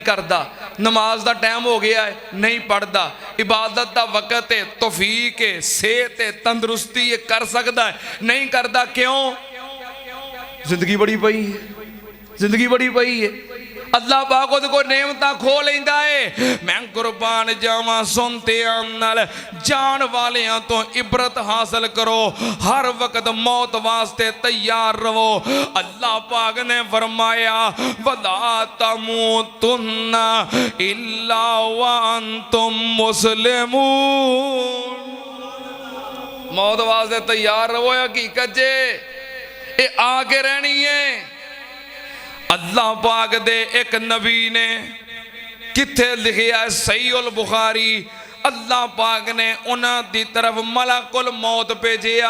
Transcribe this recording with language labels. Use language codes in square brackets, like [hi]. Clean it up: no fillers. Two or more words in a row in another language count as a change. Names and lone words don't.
[ur] کرتا، نماز کا ٹائم ہو گیا ہے نہیں پڑھتا، عبادت کا وقت ہے، توفیق ہے، صحت ہے، تندرستی ہے، کر سکتا ہے نہیں کرتا. کیوں? [pa] زندگی بڑی پئی ہے، زندگی بڑی پئی ہے. اللہ پاک اوہدے کول نعمتاں کھو لیندا ہے. میں قربان جاواں سنتے نال جان والیاں توں عبرت حاصل کرو، ہر وقت موت واسطے تیار رہو. اللہ پاک نے فرمایا [ar] ولا تموتن إلا وأنتم مسلمون. [pa] موت واسطے تیار رہو، حقیقت اے یہ آ کے رہنی ہے. اللہ پاک دے اک نبی نے کتھے لکھیا ہے صحیح البخاری، اللہ پاک نے اوہناں دی طرف ملک الموت بھیجیا.